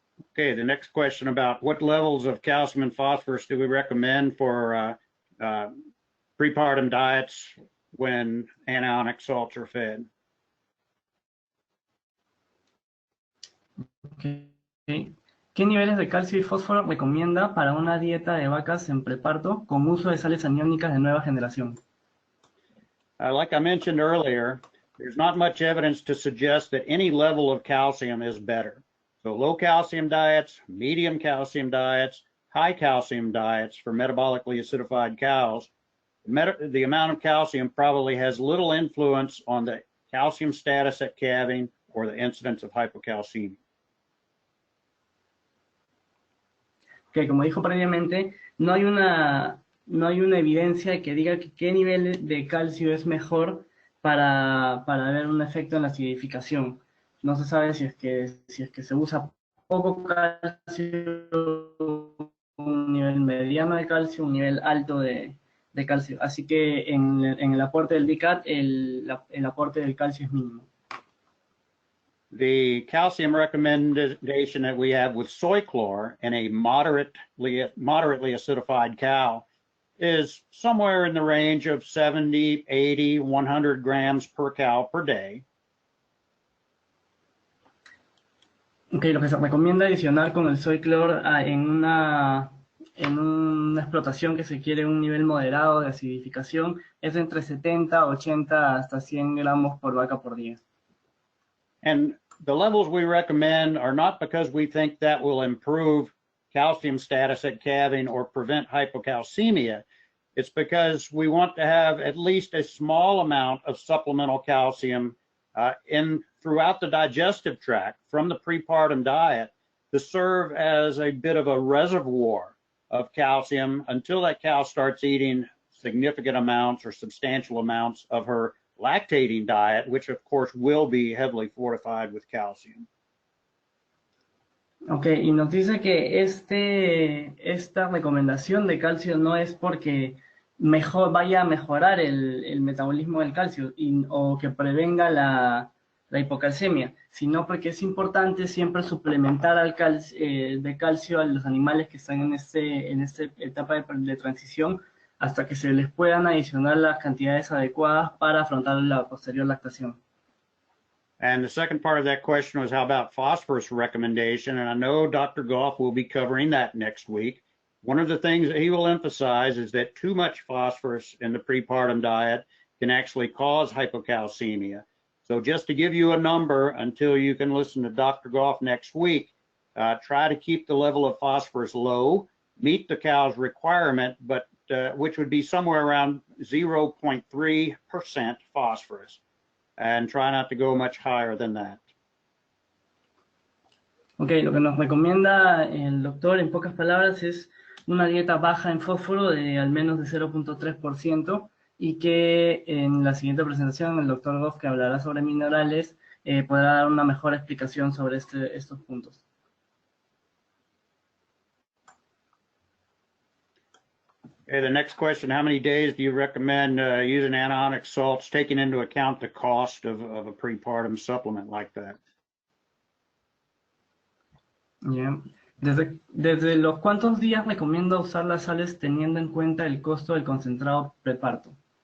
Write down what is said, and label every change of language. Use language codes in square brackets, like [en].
[en] Okay, the next question about what levels of calcium and phosphorus do we recommend for prepartum diets when anionic salts are fed? Okay. [es] ¿Qué niveles de calcio y fósforo recomienda para una dieta de vacas en preparto con uso de sales aniónicas de nueva generación? [en] Like I mentioned earlier, there's not much evidence to suggest that any level of calcium is better. So low calcium diets, medium calcium diets, high calcium diets for metabolically acidified cows, the amount of calcium probably has little influence on the calcium status at calving or the incidence of hypocalcemia. [es] Que como dijo previamente, no hay una evidencia que diga que qué nivel de calcio es mejor para ver un efecto en la acidificación. No se sabe si es que se usa poco calcio, un nivel mediano de calcio, un nivel alto de calcio. Así que en el aporte del DCAT, el aporte del calcio es mínimo. [en] The calcium recommendation that we have with soy chlor in a moderately acidified cow is somewhere in the range of 70, 80, 100 grams per cow per day. [es] Okay, lo que se recomienda adicionar con el soy chlor en una explotación que se quiere un nivel moderado de acidificación es entre 70, 80 hasta 100 gramos por vaca por día. [en] And the levels we recommend are not because we think that will improve calcium status at calving or prevent hypocalcemia. It's because we want to have at least a small amount of supplemental calcium throughout the digestive tract from the prepartum diet to serve as a bit of a reservoir of calcium until that cow starts eating significant amounts or substantial amounts of her lactating diet, which of course will be heavily fortified with calcium. [es] Ok, y nos dice que esta recomendación de calcio no es porque vaya a mejorar el metabolismo del calcio o que prevenga la hipocalcemia, sino porque es importante siempre suplementar de calcio a los animales que están en esta etapa de transición hasta que se les puedan adicionar las cantidades adecuadas para afrontar la posterior lactación. [en] And the second part of that question was how about phosphorus recommendation? And I know Dr. Goff will be covering that next week. One of the things that he will emphasize is that too much phosphorus in the prepartum diet can actually cause hypocalcemia. So just to give you a number until you can listen to Dr. Goff next week, try to keep the level of phosphorus low, meet the cow's requirement, but which would be somewhere around 0.3% phosphorus, and try not to go much higher than that. [es] Ok, lo que nos recomienda el doctor en pocas palabras es una dieta baja en fósforo de al menos de 0.3% y que en la siguiente presentación el doctor Goff, que hablará sobre minerales, podrá dar una mejor explicación sobre estos puntos. [en] Okay, the next question, how many days do you recommend using anionic salts, taking into account the cost of a prepartum supplement like that? Yeah. [es] ¿Desde los cuántos días recomienda usar las sales teniendo en cuenta el costo del concentrado preparto?